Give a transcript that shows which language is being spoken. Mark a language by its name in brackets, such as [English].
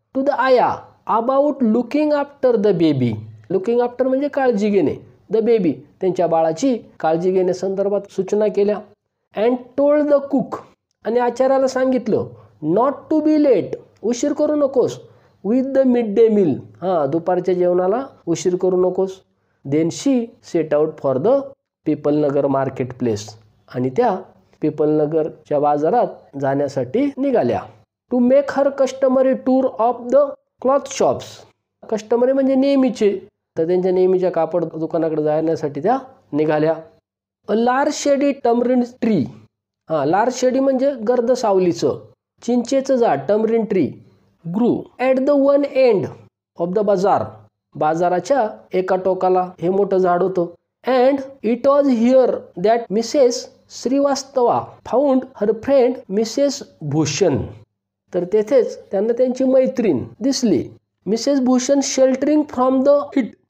[English] To the ayah about looking after the baby. Looking after [Marathi] म्हणजे काळजी घेणे. [English] the baby [Marathi] त्यांच्या बाळाची काळजी घेण्यासंदर्भात सूचना केल्या. [English] And told the cook. [Marathi] आणि आचार्याला सांगितलं. [English] Not to be late. [Marathi] उशीर करू नकोस. [English] With the midday meal. [Marathi] हां, दुपारच्या जेवणाला उशीर करू नकोस. [English] Then she set out for the Pipalnagar market place. [Marathi] आणि त्या पिपलनगरच्या बाजारात जाण्यासाठी निघाल्या. [English] To make her customary tour of the cloth shops. [Marathi] Customary म्हणजे नेहमीचे, तर त्यांच्या नेहमीच्या कापड दुकानाकडे जाण्यासाठी त्या निघाल्या. [English] A large shady tamarind tree. [Marathi] हां, लार्ज शेडी म्हणजे गर्द सावलीचं चिंचेचं झाड. [English] Tamarind tree grew at the one end of the bazaar. [Marathi] बाजाराच्या एका टोकाला हे मोठं झाड होतं. [English] And it was here that Mrs Srivastava found her friend Mrs Bhushan. [Marathi] तर तेथेच त्यांना त्यांची मैत्रीण दिसली, Mrs Bhushan, [English] Sheltering from the heat.